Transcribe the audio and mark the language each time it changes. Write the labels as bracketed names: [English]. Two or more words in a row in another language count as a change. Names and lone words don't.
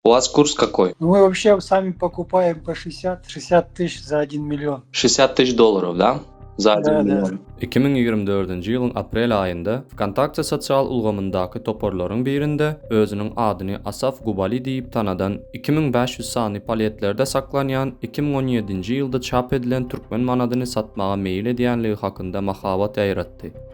[Russian] У вас курс какой? Ну, мы вообще сами покупаем по 60 тысяч за 1 миллион. 60 тысяч долларов, да? За 1 Да, миллиon. [Turkmen] 2024 ýylyň aprel aýynda Kontakte sosial ulgamyndaky toporlaryň birinde özüniň adyny Asaf Gubali diýip tanadan 2500 sany palyetlerde saklanýan 2017-nji ýylda çap edilen türkmen manadyny satmaga meýil edýänligi hakynda mahabat aýratdy.